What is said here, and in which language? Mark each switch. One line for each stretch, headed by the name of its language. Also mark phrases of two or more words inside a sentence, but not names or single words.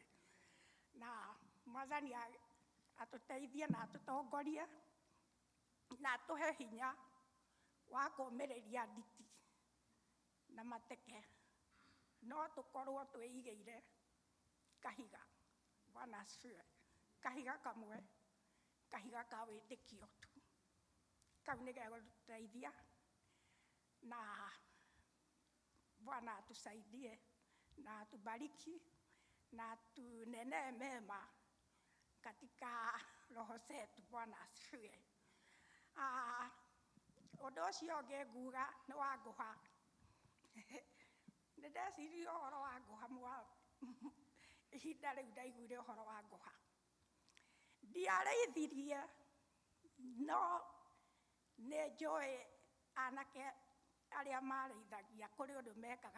Kikuyu: Na Mwathani atũteithie na atũtongorie na atũhe hinya wa kũũmĩrĩria nditi na mateke, no tũkorwo twĩigĩire kahiga.
Swahili: Bwana asifiwe.
Kikuyu: Kahiga kamwe, kahiga ka wĩtĩkio tu. Kau nĩ gegũtũteithia
Swahili: na Bwana atusaidie na atubariki na atunenee mema katika roho zetu. Bwana asifiwe.
Kikuyu: Ũndũ ũcio ũngĩ nguga nĩ wa ngũha. Nĩ ndeciria ũhoro wa ngũha ihinda rĩu ndaiguire ũhoro wa ngũha. Ndiarĩithirie no nĩ njũĩ anake arĩa marĩithagia kũrĩ ũndũ mekaga.